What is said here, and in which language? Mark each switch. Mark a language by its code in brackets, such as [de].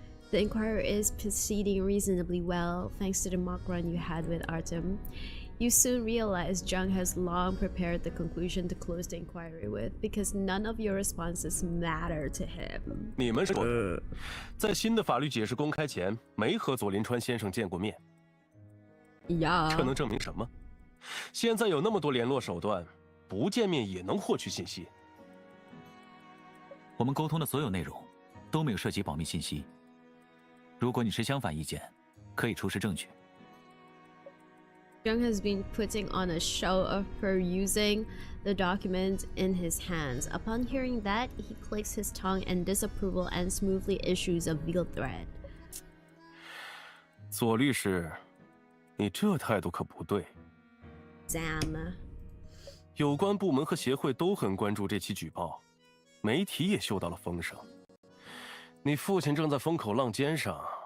[en] The inquiry is proceeding reasonably well thanks to the mock run you had with Artem. You soon realize Jung has long prepared the conclusion to close the inquiry with, because none of your responses matter to him. [zh] 你们说的，在新的法律解释公开前，没和左林川先生见过面。 [en] Yeah. [zh] 这能证明什么？现在有那么多联络手段，不见面也能获取信息。我们沟通的所有内容都没有涉及保密信息。如果你持相反意见，可以出示证据。 [en] Jung has been putting on a show of perusing the document in his hands. Upon hearing that, he clicks his tongue in disapproval and smoothly issues a veiled threat. [zh] 左律师，你这态度可不对。 [en] Damn. [zh] 有关部门和协会都很关注这起举报，媒体也嗅到了风声。你父亲正在风口浪尖上。